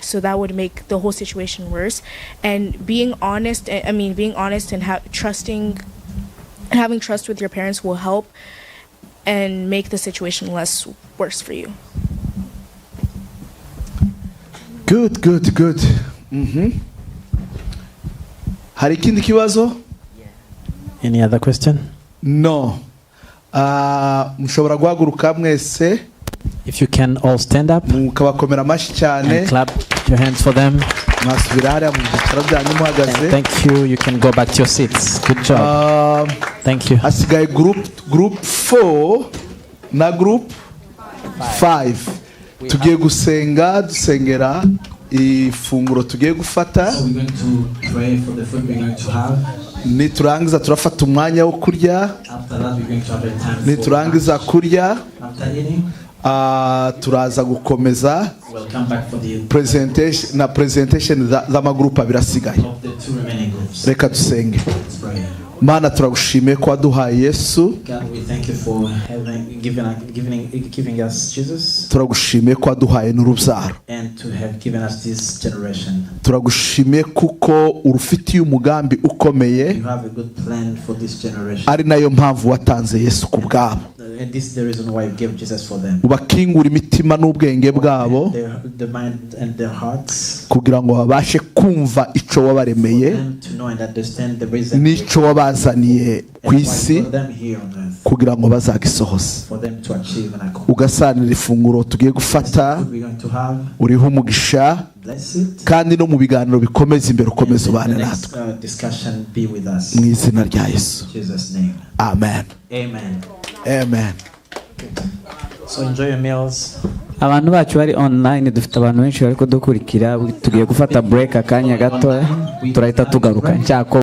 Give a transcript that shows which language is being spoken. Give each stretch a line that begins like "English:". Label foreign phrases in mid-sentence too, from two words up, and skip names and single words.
English: So that would make the whole situation worse. And being honest and having trust with your parents will help and make the situation less worse for you. Good.
Kinyarwanda: Hari ikindi kibazo?
English: Any other question? No.
Kinyarwanda: Mushobora guhaguruka mwese.
English: If you can all stand up
Kinyarwanda: mukabakomera amashyi cyane
English: and clap your hands for them.
Kinyarwanda: Mwasubira hariya mu byicaro byanyu muhagaze.
English: Thank you. You can go back to your seats. Good job. Thank you.
Kinyarwanda: Hasigaye group 4 na group 5. Tugiye gusenga, dusengera ifunguro tugiye gufata.
English: So we're going to pray for the food we're going to have.
Kinyarwanda: Niturangiza turafata umwanya wo kurya.
English: After that we're going to have a time.
Kinyarwanda: Niturangiza kurya,
English: after eating,
Kinyarwanda: turaza gukomeza
English: we'll come back for the
Kinyarwanda: presentation z'amagrupu abiri asigaye.
English: of the two remaining groups.
Kinyarwanda: Reka dusenge.
English: Let's pray.
Kinyarwanda: Mana turagushimiye ko waduhaye Yesu.
English: God, we thank you for giving us Jesus.
Kinyarwanda: Turagushimiye ko waduhaye n'urubyaro.
English: And to have given us this generation.
Kinyarwanda: Turagushimiye kuko urufitiye umugambi ukomeye.
English: You have a good plan for this generation.
Kinyarwanda: Ari nayo mpamvu watanze Yesu ku bwabo.
English: and this is the reason why you gave Jesus for them.
Kinyarwanda: ubakingura imitima n'ubwenge bwabo
English: The mind and their hearts.
Kinyarwanda: kugira ngo babashe kumva ico wabaremeye
English: To know and understand the reason.
Kinyarwanda: n'ico wabazaniye ku isi
English: For them here on earth.
Kinyarwanda: kugira ngo bazagisohoze.
English: For them to achieve and accomplish.
Kinyarwanda: ugasanira ifunguro tugiye gufata
English: We're going to have.
Kinyarwanda: uriho umugisha kandi no mu biganiro bikomeza imbere ukomeza ubane natwe mu izina rya Yesu.
English: Amen. Amen. So enjoy your meals.
Kinyarwanda: abantu bacu bari online dufite abantu benshi bari kudukurikira tugiye gufata break akanya gato turahita tugaruka cyako